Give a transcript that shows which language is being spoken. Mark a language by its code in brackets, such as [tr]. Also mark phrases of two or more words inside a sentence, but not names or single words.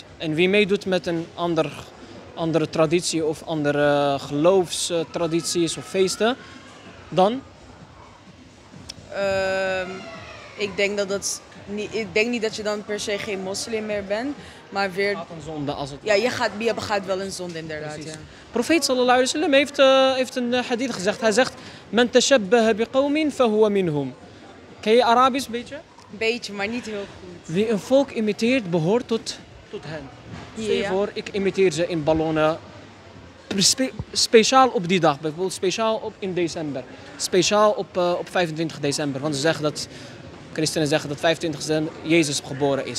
[nl] En wie meedoet met een andere traditie of andere geloofstradities of feesten, dan? Ik denk niet dat je dan per se geen moslim meer bent, maar weer, Gaat een zonde als het ja, je begaat wel een zonde inderdaad. Precies. Ja. Profeet [ar] صلى الله عليه وسلم [nl] heeft een hadith gezegd. Hij zegt: [ar] من تشبه بقوم فهو منهم. [nl] Ken je Arabisch een beetje? Een beetje, maar niet heel goed. Wie een volk imiteert, behoort tot hen. Stel je Ja. voor, ik imiteer ze in ballonnen. Speciaal op die dag, bijvoorbeeld speciaal in december. Speciaal op 25 december. Want ze zeggen dat Christenen zeggen dat 25e Jezus geboren is.